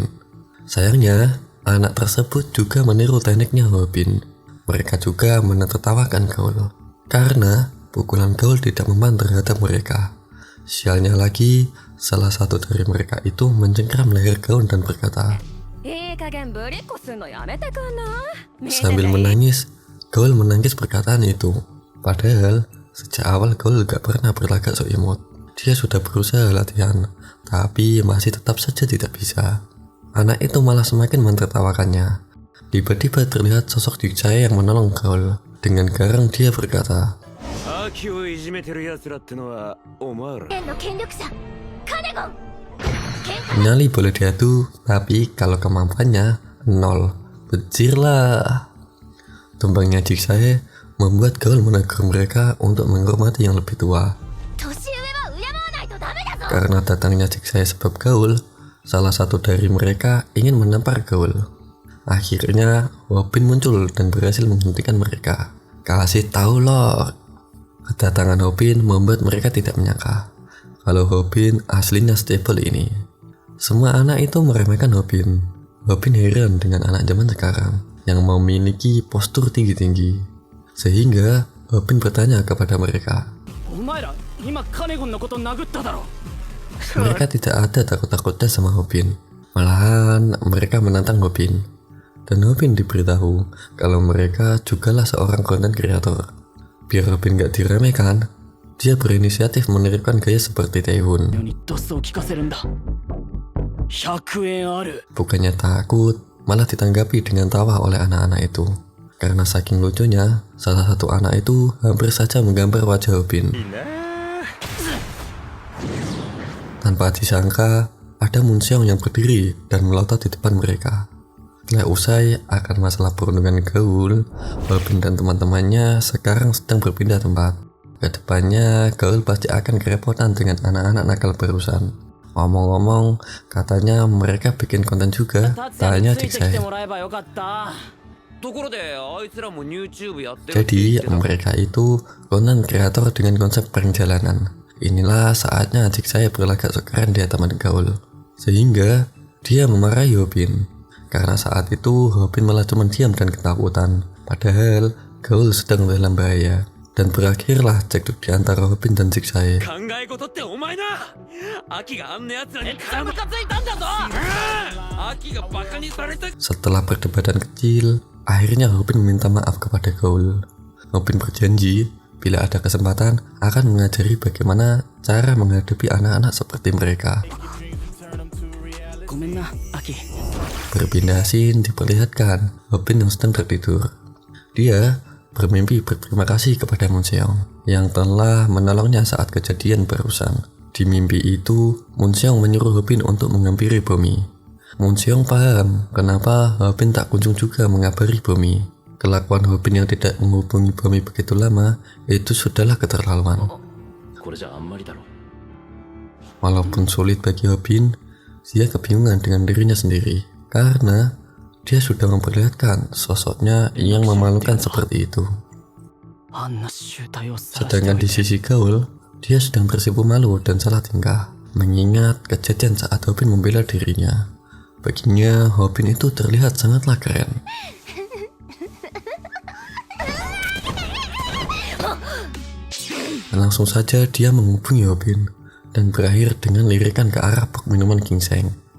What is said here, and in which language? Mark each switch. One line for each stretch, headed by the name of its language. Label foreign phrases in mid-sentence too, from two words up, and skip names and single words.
Indonesian: Sayangnya, anak tersebut juga meniru tekniknya Hobin. Mereka juga menertawakan Gaul karena pukulan Gaul tidak mempan terhadap mereka. Sialnya lagi, Salah satu dari mereka itu mencengkram leher Gaul dan berkata,
Japanese: いい加減ぶりっこすんのやめてくんない？
Indonesian: sambil menangis. Gaul menangis perkataan itu. Padahal sejak awal Gaul gak pernah berlagak so imut. Dia sudah berusaha latihan, tapi masih tetap saja tidak bisa. Anak itu malah semakin mentertawakannya. Tiba-tiba terlihat sosok Jigsae yang menolong Gaul. Dengan garang dia berkata,
Japanese: 秋をいじめてる奴らってのはお前ら県の権力者カネゴン。
Indonesian: nyali boleh diadu, tapi kalau kemampuannya nol. Bejirlah. Tumbangnya Jigsae membuat Gaul menegur mereka untuk menghormati yang lebih tua.
Japanese: 年上は敬わないとダメだぞ。
Indonesian: Karena datangnya Jigsae sebab Gaul, salah satu dari mereka ingin menampar Gaul. Akhirnya Hobin muncul dan berhasil menghentikan mereka. Kasih tahu Lord. Kedatangan Hobin membuat mereka tidak menyangka kalau Hobin aslinya stable ini. Semua anak itu meremehkan Hobin. Hobin heran dengan anak zaman sekarang yang memiliki postur tinggi-tinggi. Sehingga Hobin bertanya kepada mereka.
Japanese: お前ら今カネゴンのこと殴っただろ。
Indonesian: Mereka tidak ada takut-takutnya sama Hobin. Malahan mereka menantang Hobin. Dan Hobin diberitahu kalau mereka jugalah seorang konten kreator. Biar Hobin gak diremehkan, dia berinisiatif menerapkan gaya seperti Taewon.
Japanese: 世にドスを聞かせるんだ。100円ある。
Indonesian: Bukannya takut, malah ditanggapi dengan tawa oleh anak-anak itu. Karena saking lucunya, salah satu anak itu hampir saja menggambar wajah Hobin.
Japanese: いいな
Indonesian: Tanpa disangka, ada Munseong yang berdiri dan melotot di depan mereka. Setelah usai akan masalah perundungan Gaul, Hobin dan teman-temannya sekarang sedang berpindah tempat. Kedepannya, Gaul pasti akan kerepotan dengan anak-anak nakal barusan. Ngomong-ngomong, katanya mereka bikin konten juga,
Japanese: 達也
Indonesian: tanya
Japanese: についてきて
Indonesian: Jigsae.
Japanese: もらえばよかった。ところであいつらも YouTube やってるって
Indonesian: Jadi
Japanese: 言ってた
Indonesian: mereka itu konten kreator dengan konsep perjalanan. Inilah saatnya Jigsae berlagak sekeren di hadapan Gaul. Sehingga dia memarahi Hobin. Karena saat itu Hobin malah cuma diam dan ketakutan. Padahal Gaul sedang dalam bahaya. Dan berakhirlah cekcok di antara Hobin dan Jigsae.
Japanese: 考え事ってお前な秋があんな奴らに絡むムカついたんだぞ。秋がバカにされた
Indonesian: Setelah perdebatan kecil, akhirnya Hobin meminta maaf kepada Gaul. Hobin berjanji bila ada kesempatan akan mengajari bagaimana cara menghadapi anak-anak seperti mereka.
Japanese: ごめんな、アキ。
Indonesian: Berpindah scene diperlihatkan Hobin yang sedang tertidur. Dia bermimpi berterima kasih kepada Munseong yang telah menolongnya saat kejadian barusan. Di mimpi itu, Munseong menyuruh Hobin untuk menghampiri Bomi. Munseong paham kenapa Hobin tak kunjung juga mengabari Bomi. Kelakuan Hobin yang tidak menghubungi Bomi begitu lama itu sudahlah keterlaluan.
Japanese: これじゃあんまりだろ。
Indonesian: Walaupun sulit bagi Hobin, dia kebingungan dengan dirinya sendiri karena dia sudah memperlihatkan sosoknya yang memalukan seperti itu.
Japanese: あんな集体を晒してお
Indonesian: Sedangkan
Japanese: い
Indonesian: di
Japanese: て。
Indonesian: sisi Gaul, dia sedang tersipu malu dan salah tingkah mengingat kejadian saat Hobin membela dirinya. Baginya, Hobin itu terlihat sangatlah keren. Dan langsung saja dia menghubungi Hobin dan berakhir dengan lirikan ke arah box minuman ginseng.